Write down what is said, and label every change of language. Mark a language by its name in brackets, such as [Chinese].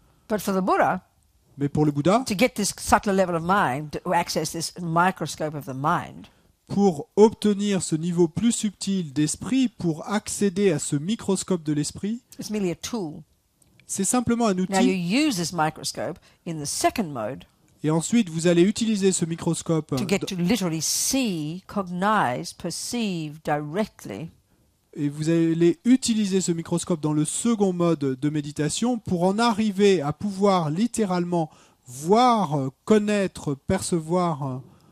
[English] But for the Buddha, [French] mais pour le Bouddha, [English] to get this subtler level of mind, to access this microscope of the mind, [French] pour obtenir ce niveau plus subtil d'esprit, pour accéder à ce microscope de l'esprit, [English] it's merely a tool. [French] C'est simplement un outil. [English] Now you use this microscope in the second mode. [French] Et ensuite, vous allez utiliser ce microscope [English] to get to literally see, cognize, perceive directly. [French] Et vous allez utiliser ce microscope dans le second mode de méditation pour en arriver à pouvoir littéralement voir, connaître, percevoir